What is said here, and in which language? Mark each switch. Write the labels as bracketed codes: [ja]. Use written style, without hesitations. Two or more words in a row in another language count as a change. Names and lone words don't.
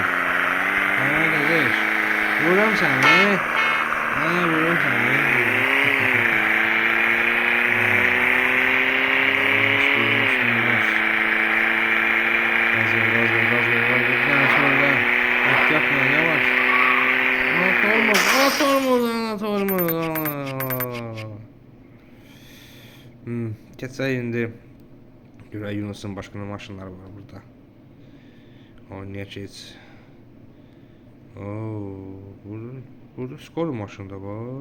[tr] Kardeş. Vururum seni. Vururum seni. Gaz ver. Bir tane şöyle. Yapma yavaş. [az] Tormuz. Geçsək indi. Görək Yunus'un başqa nə maşınları var burada. Niyə keç? Burada skor maşını da var.